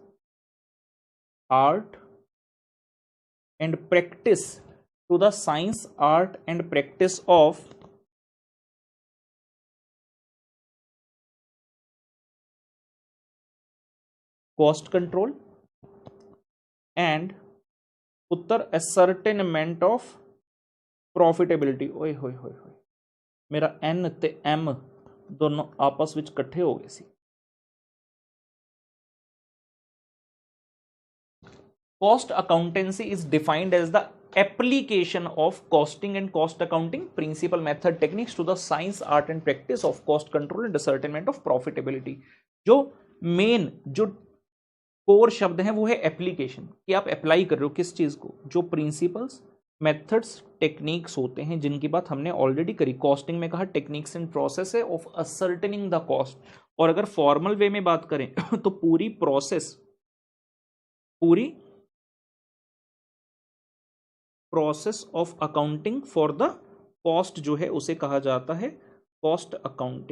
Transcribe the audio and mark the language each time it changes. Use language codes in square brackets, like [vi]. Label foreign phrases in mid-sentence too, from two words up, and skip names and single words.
[en] art and practice, to the science, art and practice of cost control and उत्तर ascertainment of profitability। [pa] ਓਏ ਹੋਏ ਹੋਏ ਹੋਏ, ਮੇਰਾ N ਤੇ M ਦੋਨੋਂ ਆਪਸ ਵਿਚ ਇਕੱਠੇ ਹੋ ਗਏ ਸੀ। [en] Cost accountancy is defined as the application of costing and cost accounting principle, method, techniques to the science, art and practice of cost control and ascertainment of profitability। [hi] जो मेन जो कोर शब्द है वो है एप्लीकेशन, कि आप अप्लाई कर रहे हो किस चीज को, जो [en] principles, methods, techniques [hi] होते हैं जिनकी बात हमने ऑलरेडी करी। कॉस्टिंग में कहा [en] techniques and process [hi] है [en] of ascertaining the cost, [hi] और अगर [en] formal way [hi] में बात करें तो पूरी [en] process of accounting for the cost [hi] जो है उसे कहा जाता है [en] cost accounting.